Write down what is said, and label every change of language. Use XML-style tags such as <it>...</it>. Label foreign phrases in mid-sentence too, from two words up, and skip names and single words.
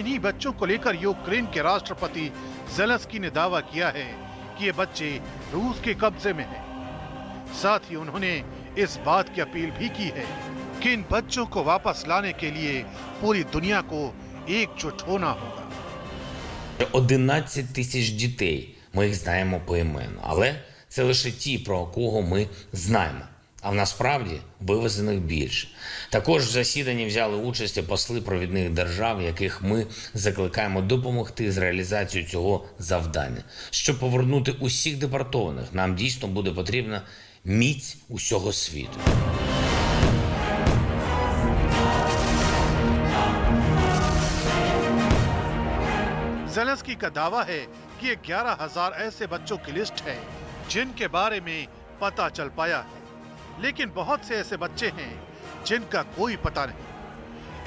<hi>इन्हीं बच्चों को लेकर यूक्रेन के राष्ट्रपति ज़ेलेंस्की ने दावा किया है कि ये बच्चे रूस के कब्जे में हैं। साथ ही उन्होंने इस बात की अपील भी की है कि इन बच्चों को वापस लाने के लिए पूरी दुनिया को एकजुट होना होगा।</hi> <uk>11 тисяч дітей, ми їх знаємо поіменно, але це лише ті, про кого ми знаємо. А насправді вивезених більше. Також в засіданні взяли участь посли провідних держав, яких ми закликаємо допомогти з реалізацією цього завдання. Щоб повернути усіх депортованих, нам дійсно буде потрібна міць усього світу.</uk> <hi>ज़ेलेंस्की का दावा है कि ये 11,000 ऐसे बच्चों की लिस्ट है जिनके बारे में पता चल पाया है, लेकिन बहुत से ऐसे बच्चे हैं जिनका कोई पता नहीं।</hi>